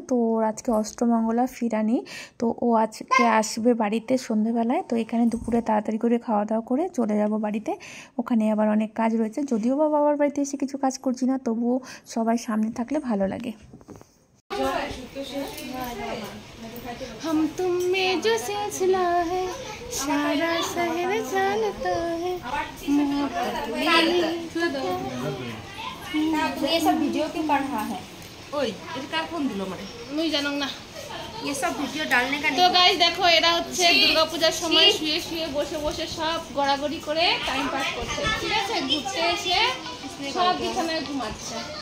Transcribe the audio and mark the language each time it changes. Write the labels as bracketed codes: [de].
[bn] তো ওর আজকে অষ্টমঙ্গলা ফিরানি, তো ও আজকে আসবে বাড়িতে সন্ধেবেলায়। তো এখানে দুপুরে তাড়াতাড়ি করে খাওয়া দাওয়া করে চলে যাব বাড়িতে, ওখানে আবার অনেক কাজ রয়েছে। যদিও বা বাবার বাড়িতে এসে কিছু কাজ করছি না, তবুও সবাই সামনে থাকলে ভালো লাগে। [hi] हम तुम में जो सिलसिला है सारा शहर जानता है। ये सब वीडियो क्यों कर रहा है? [bn] ওই এটা কার ফোন দিল মানে মুই জানো না। [hi] ये सब वीडियो डालने का [bn] তো গাইস দেখো, এরা হচ্ছে দুর্গাপূজার সময় শুয়ে শুয়ে বসে বসে সব গড়াগড়ি করে টাইম পাস করছে, ঠিক আছে? ঘুরতে এসে সব বিছানায় ঘুমাচ্ছে।